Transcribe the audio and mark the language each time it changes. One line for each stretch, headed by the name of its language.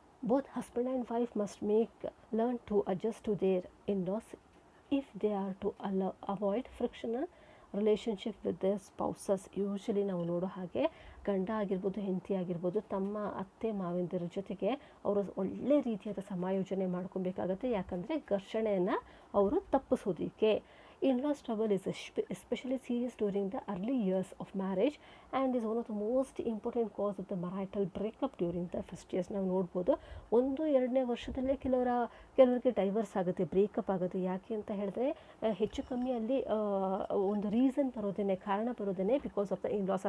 English: Both husband and wife must learn to adjust to their in-laws if they are to avoid frictional relationship with their spouses.
Kannada: Usually ನಾವು ನೋಡೋ ಹಾಗೆ ಗಂಡ ಆಗಿರ್ಬೋದು, ಹೆಂಡತಿ ಆಗಿರ್ಬೋದು, ತಮ್ಮ ಅತ್ತೆ ಮಾವಂದಿರ ಜೊತೆಗೆ ಅವರು ಒಳ್ಳೆ ರೀತಿಯಾದ ಸಮಾಯೋಜನೆ ಮಾಡ್ಕೊಬೇಕಾಗತ್ತೆ. ಯಾಕಂದರೆ ಘರ್ಷಣೆಯನ್ನು ಅವರು ತಪ್ಪಿಸೋದಕ್ಕೆ.
English: In-laws trouble is especially serious during the early years of marriage and is one of the most important cause of the marital breakup during the first years.
Kannada: ನಾವು ನೋಡ್ಬೋದು 1-2ನೇ ವರ್ಷದಲ್ಲೇ ಕೆಲವರಿಗೆ ಡೈವರ್ಸ್ ಆಗುತ್ತೆ, ಬ್ರೇಕಪ್ ಆಗುತ್ತೆ. ಯಾಕೆ ಅಂತ ಹೇಳಿದ್ರೆ ಹೆಚ್ಚು ಕಮ್ಮಿ ಅಲ್ಲಿ ಒಂದು ರೀಸನ್ ಬರೋದೇನೆ, ಕಾರಣ ಬರೋದೇನೆ
English: Because of the in-laws.